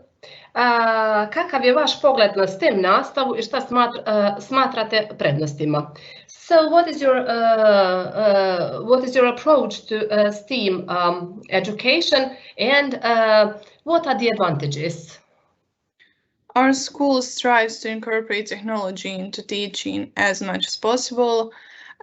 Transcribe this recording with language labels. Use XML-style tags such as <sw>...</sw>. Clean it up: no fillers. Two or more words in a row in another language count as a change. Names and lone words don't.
<sr>Kakav je vaš pogled na STEM nastavu i šta smatrate prednostima?</sr> <en>So what is your approach to STEM education, and what are the advantages? Our school strives to incorporate technology into teaching as much as possible.</en>